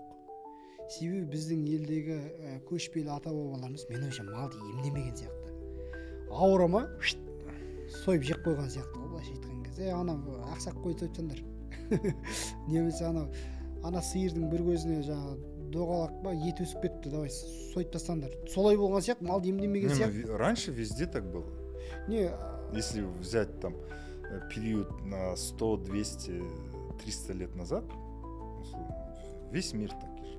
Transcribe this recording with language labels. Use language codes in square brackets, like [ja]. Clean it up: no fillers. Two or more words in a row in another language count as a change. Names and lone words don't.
[kk] Себебі біздің елдегі көшпелі ата бабаларымыз мен ойымша малды емдемеген сияқты. Ауыра ма? Сойып жеп қойған сияқты, былайша айтқан кезде. Анау ақсақ қой сойыпсаңдар. Немесе ана сиырдың бір көзіне жаңағы доғалақ па ет өсіп кетті, давай сойып тастаңдар. Солай болған сияқты, малды емдемеген сияқты. [ru] Раньше везде так было. Если взять там период на 100, 200, 300 лет назад, весь мир так.